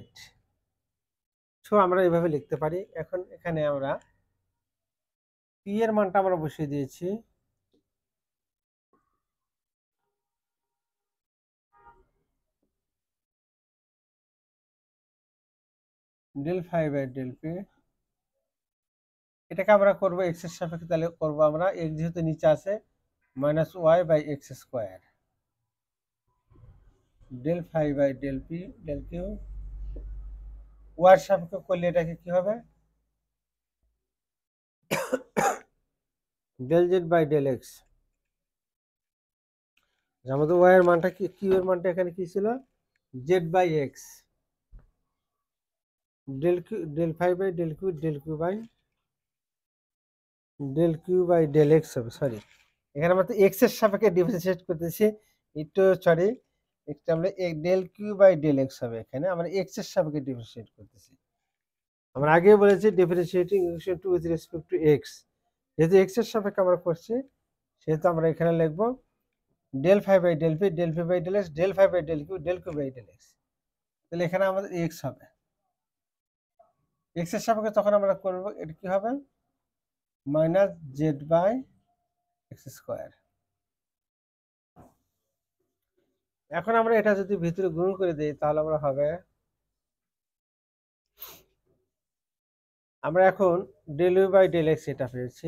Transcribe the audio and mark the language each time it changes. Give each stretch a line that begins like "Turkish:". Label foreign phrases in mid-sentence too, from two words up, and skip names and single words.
Bangla: সো আমরা এভাবে লিখতে পারি। এখন এখানে আমরা p এর মানটা আমরা বসিয়ে দিয়েছি
English: del phi by del p,
Bangla: এটাকে আমরা করব x এর সাপেক্ষে, তাহলে করব আমরা x যেহেতু নিচে আছে
English: minus y by x square del phi by del p del q,
Bangla: y এর সাপেক্ষে করলে এটাকে কি হবে
English: del z by del x.
Bangla: আমাদের y এর মানটা কি, q এর মানটা এখানে কি ছিল
English: z by x del phi by del q by del x
Bangla: হবে। সরি, এখানে আমরা তো x এর সাপেক্ষে ডিফারেন্সিয়েট করতেছি, একটু সরি, এটা আমরা
English: del q by del x
Bangla: হবে। এখানে আমরা x এর সাপেক্ষে ডিফারেন্সিয়েট করতেছি। আমরা আগে বলেছি
English: differentiating equation two with respect to x,
Bangla: যেহেতু x এর সাপেক্ষে আমরা করছি সেহেতু আমরা এখানে লিখব
English: del phi by del p by del x del phi by del q by del x।
Bangla: তাহলে এখানে আমাদের x হবে, x এর সাপেক্ষে তখন আমরা করব এটা কি হবে
English: minus z by x square.
Bangla: এখন আমরা এটা যদি ভিতরে গুণ করে দিই তাহলে আমরা হবে, আমরা এখন
English: del u by del x
Bangla: এটা পেয়েছি।